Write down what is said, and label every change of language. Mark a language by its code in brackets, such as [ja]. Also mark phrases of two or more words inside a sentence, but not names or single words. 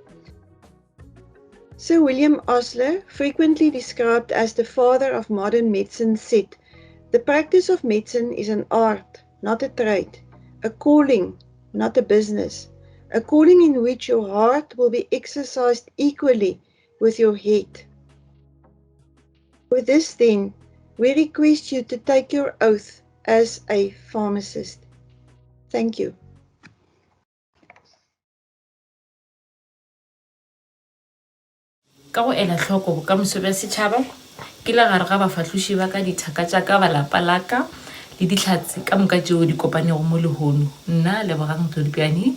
[en] Sir William Osler, frequently described as the father of modern medicine, said, "The practice of medicine is an art, not a trade, a calling, not a business, a calling in which your heart will be exercised equally with your head." With this then, we request you to take your oath as a pharmacist. Thank you. [nso] Ka go ela tlhoko bokamoso bja setšhaba ke la gare ga bafatloši ba ka dithaka tša ka balapa la ka le ditlhatse ka moka tšeo di kopanego mo lehono nna Lebogang Tlodipiane